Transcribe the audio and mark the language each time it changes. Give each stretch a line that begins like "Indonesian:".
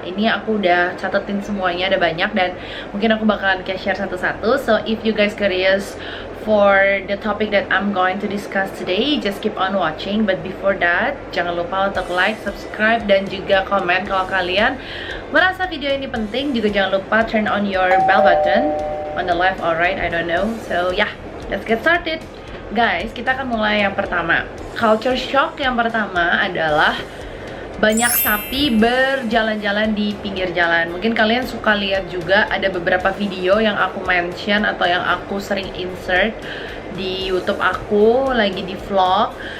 Indonesian: Ini aku udah catetin semuanya, ada banyak dan mungkin aku bakalan kayak share satu-satu.
English: So if you guys curious for the topic that I'm going to discuss today, just keep on watching. But before that,
Indonesian: jangan lupa untuk like, subscribe, dan juga komen kalau kalian merasa video ini penting. Juga jangan lupa
English: turn on your bell button on the left or right, I don't know. So yeah, let's get started.
Indonesian: Guys, kita akan mulai yang pertama. Culture shock yang pertama adalah banyak sapi berjalan-jalan di pinggir jalan. Mungkin kalian suka lihat juga ada beberapa video yang aku mention atau yang aku sering insert di YouTube aku lagi di vlog.